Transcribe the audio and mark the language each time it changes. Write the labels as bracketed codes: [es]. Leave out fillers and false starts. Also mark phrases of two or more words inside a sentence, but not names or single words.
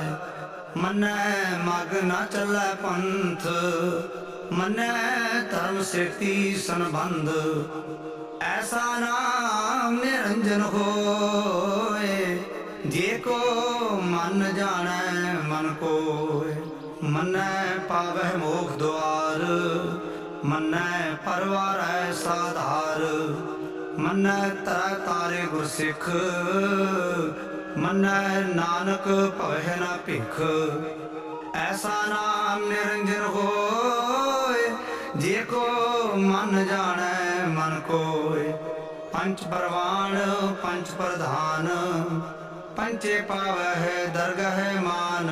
[pa] ਮੰਨੈ ਮਗ ਨਾ ਚਲੈ ਪੰਥ, ਮੰਨੈ ਧਰਮ ਸੇਤੀ ਸੰਬੰਧ। ਐਸਾ ਨਾਮ ਨਿਰੰਜਨ ਹੋਏ, ਜੇ ਕੋ ਮੰਨ ਜਾਣੈ ਮਨ ਕੋਇ। ਮੰਨੈ ਪਾਵੈ ਮੋਖ ਦੁਆਰ, ਮੰਨੈ ਪਰਵਾਰੈ ਸਾਧਾਰ। ਮੰਨੈ ਤਰੈ ਤਾਰੇ ਗੁਰਸਿਖ, ਮੰਨੈ ਨਾਨਕ ਭਵੈ ਨ ਭਿਖ। ਐਸਾ ਨਾਮ ਨਿਰੰਜਨ ਹੋਏ, ਜੇ ਕੋ ਮੰਨ ਜਾਣੈ ਮਨ ਕੋਇ। ਪੰਚ ਪਰਵਾਣ ਪੰਚ ਪਰਧਾਨ, ਪੰਚੇ ਪਾਵਹਿ ਦਰਗਹਿ ਮਾਨ।